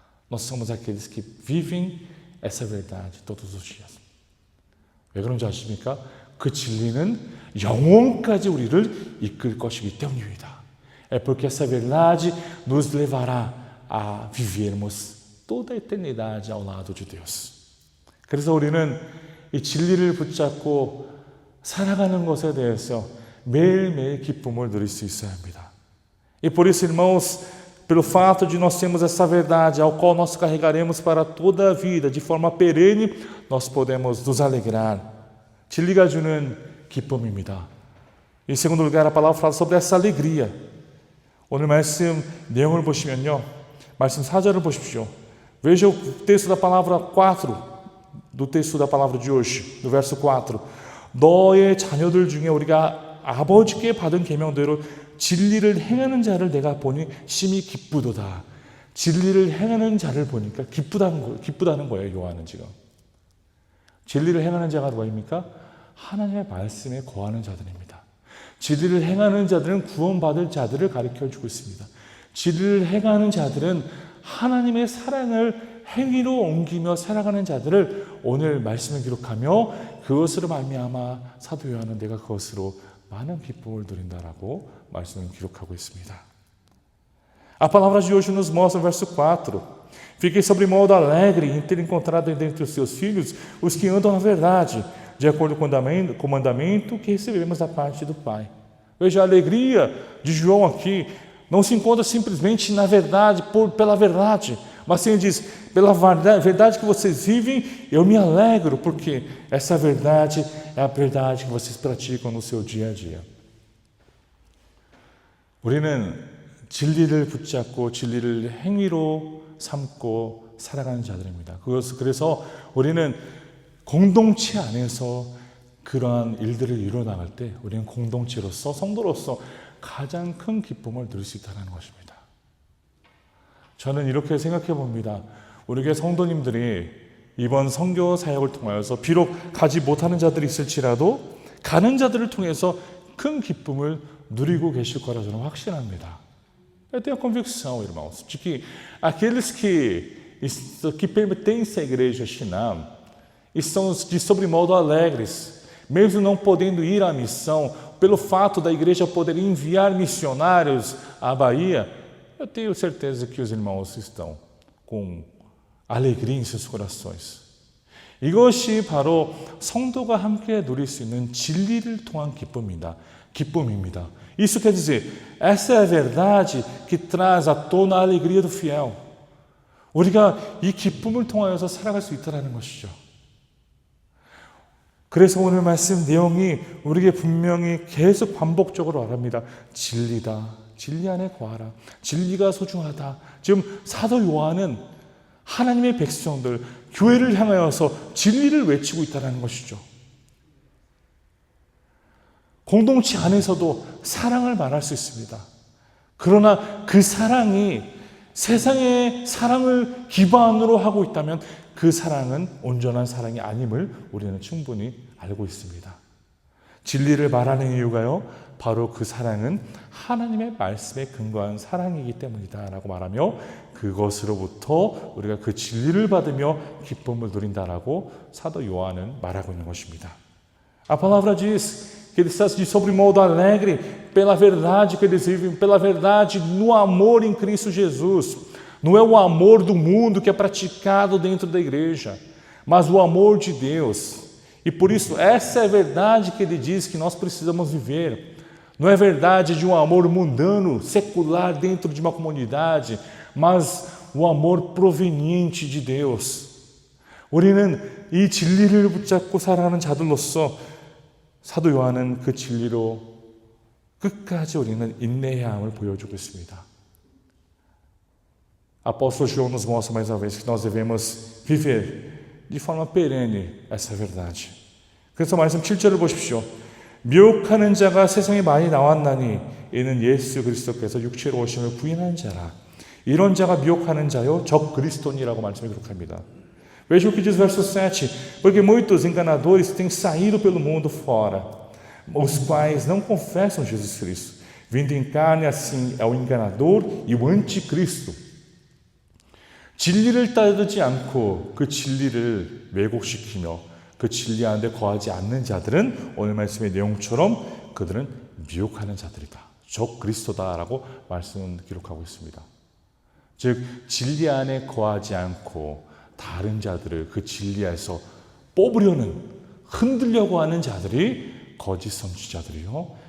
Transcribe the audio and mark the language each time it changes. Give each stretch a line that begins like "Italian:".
Portuguese: Nós somos aqueles que vivem essa verdade todos os dias.
Korean: 왜 그런지 아십니까? 그 진리는 영원까지 우리를 이끌 것이기 때문입니다.
Portuguese: É porque essa verdade nos levará a vivermos toda a eternidade ao lado de Deus.
Korean: 그래서 우리는 이 진리를 붙잡고 살아가는 것에 대해서 매일매일 기쁨을 누릴 수 있어야 합니다.
Portuguese: E por isso, irmãos, pelo fato de nós termos essa verdade, ao qual nós carregaremos para toda a vida, de forma perene, nós podemos nos alegrar.
Korean: 진리가 주는 기쁨입니다.
Portuguese: Em segundo lugar, a palavra fala sobre essa alegria.
Korean: 오늘 말씀 내용을 보시면요, 말씀 4절을 보십시오.
Portuguese: Veja o texto da palavra 4, do texto da palavra de hoje, do verso 4.
Korean: 너의 자녀들 중에 우리가 아버지께 받은 계명대로 진리를 행하는 자를 내가 보니 심히 기쁘도다. 진리를 행하는 자를 보니까 기쁘다는 거예요. 요한은 지금. 진리를 행하는 자가 누구입니까? 하나님의 말씀에 거하는 자들입니다. 진리를 행하는 자들은 구원받을 자들을 가르쳐주고 있습니다. 진리를 행하는 자들은 하나님의 사랑을 행위로 옮기며 살아가는 자들을 오늘 말씀을 기록하며 그것으로 말미암아 사도 요한은 내가 그것으로 많은 기쁨을 누린다라고 말씀을 기록하고 있습니다.
Portuguese: A palavra de hoje nos mostra no verso 4. Fiquei sobremodo alegre em ter encontrado entre os seus filhos os que andam na verdade, de acordo com o mandamento que recebemos da parte do Pai. Veja, a alegria de João aqui não se encontra simplesmente na verdade, pela verdade, mas ele diz, pela verdade que vocês vivem, eu me alegro, porque essa verdade é a verdade que vocês praticam no seu dia a dia.
Korean: 우리는 진리를 붙잡고 진리를 행위로 삼고 살아가는 자들입니다. 그래서 우리는 공동체 안에서 그러한 일들을 이루어나갈 때 우리는 공동체로서 성도로서 가장 큰 기쁨을 누릴 수 있다는 것입니다. 저는 이렇게 생각해 봅니다. 우리 교회 성도님들이 이번 선교 사역을 통하여서 비록 가지 못하는 자들이 있을지라도 가는 자들을 통해서 큰 기쁨을 누리고 계실 거라 저는 확신합니다.
Portuguese: Eu tenho a convicção, irmãos, de que aqueles que pertencem à igreja Shinam estão de sobremodo alegres, mesmo não podendo ir à missão, pelo fato da igreja poder enviar missionários à Bahia, eu tenho certeza que os irmãos estão com alegria em seus corações.
Korean: 이것이 바로 성도가 함께 누릴 수 있는 진리를 통한 기쁨입니다.
Portuguese: Isso quer dizer, essa é a verdade que traz à tona a alegria do fiel.
Korean: 우리가 이 기쁨을 통하여서 살아갈 수 있다는 것이죠. 그래서 오늘 말씀 내용이 우리에게 분명히 계속 반복적으로 말합니다. 진리다. 진리 안에 거하라. 진리가 소중하다. 지금 사도 요한은 하나님의 백성들, 교회를 향하여서 진리를 외치고 있다는 것이죠. 공동체 안에서도 사랑을 말할 수 있습니다. 그러나 그 사랑이 세상의 사랑을 기반으로 하고 있다면 그 사랑은 온전한 사랑이 아님을 우리는 충분히 알고 있습니다. 진리를 말하는 이유가요, 바로 그 사랑은 하나님의 말씀에 근거한 사랑이기 때문이다라고 말하며 그것으로부터 우리가 그 진리를 받으며 기쁨을 누린다라고 사도 요한은 말하고 있는 것입니다.
Portuguese: A palavra diz que ele está de sobremodo alegre pela verdade que eles vivem, pela verdade no amor em Cristo Jesus. Não é o amor do mundo que é praticado dentro da igreja, mas o amor de Deus. E por isso, essa é a verdade que ele diz que nós precisamos viver. Não é verdade de um amor mundano, secular dentro de uma comunidade, mas o amor proveniente de Deus.
Korean: 우리는 이 진리를 붙잡고 살아가는 자들로서 사도 요한은 그 진리로 끝까지 우리는 인내해야 함을 보여주고 있습니다.
Portuguese: Apóstolo João nos mostra mais uma vez que nós devemos viver de forma perene essa verdade.
Korean: 그래서 말씀 7절을 보십시오. 미혹하는 자가 세상에 많이 나왔나니 이는 예수 그리스도께서 육체로 오심을 부인하는 자라. 이런 자가 미혹하는 자요 적 그리스도니라고 말씀에 기록합니다.
Portuguese: Veja o que diz o verso 7. Porque muitos enganadores têm saído pelo mundo fora, os quais não confessam Jesus Cristo. Vindo em carne, assim, é o enganador e o anticristo.
Korean: 진리를 따르지 않고 그 진리를 왜곡시키며 그 진리 안에 거하지 않는 자들은 오늘 말씀의 내용처럼 그들은 미혹하는 자들이다. 적 그리스도다라고 말씀은 기록하고 있습니다. 즉 진리 안에 거하지 않고 다른 자들을 그 진리에서 뽑으려는 흔들려고 하는 자들이 거짓 선지자들이요.